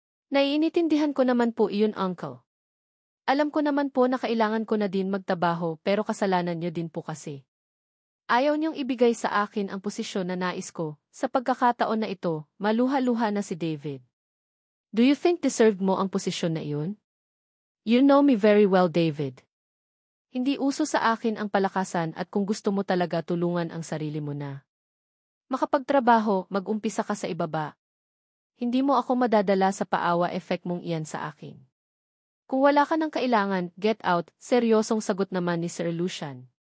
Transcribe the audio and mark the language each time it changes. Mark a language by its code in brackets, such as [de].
[tl] Naiintindihan ko naman po iyon, uncle. Alam ko naman po na kailangan ko na din magtrabaho pero kasalanan niyo din po kasi. Ayaw niyong ibigay sa akin ang posisyon na nais ko. Sa pagkakataon na ito, maluha-luha na si David. Do you think deserved mo ang posisyon na iyon? [en] You know me very well, David. [tl] Hindi uso sa akin ang palakasan at kung gusto mo talaga tulungan ang sarili mo na makapagtrabaho, mag-umpisa ka sa ibaba. Hindi mo ako madadala sa paawa effect mong iyan sa akin. Kung wala ka ng kailangan, get out, seryosong sagot naman ni Sir Lucian.